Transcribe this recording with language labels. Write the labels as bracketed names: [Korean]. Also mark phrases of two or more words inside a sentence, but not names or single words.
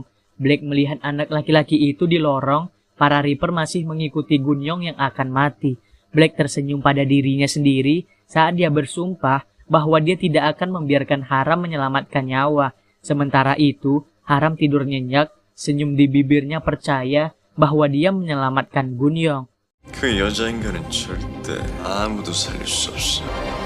[Indonesian] Black melihat anak laki-laki itu di lorong, para Reaper masih mengikuti Gunyong yang akan mati. Black tersenyum pada dirinya sendiri saat dia bersumpah bahwa dia tidak akan membiarkan Haram menyelamatkan nyawa. Sementara itu, Haram tidur nyenyak, senyum di bibirnya percaya bahwa dia menyelamatkan Gunyong. [Korean] 그 여자 인간은 절대 아무도 살릴 수 없어.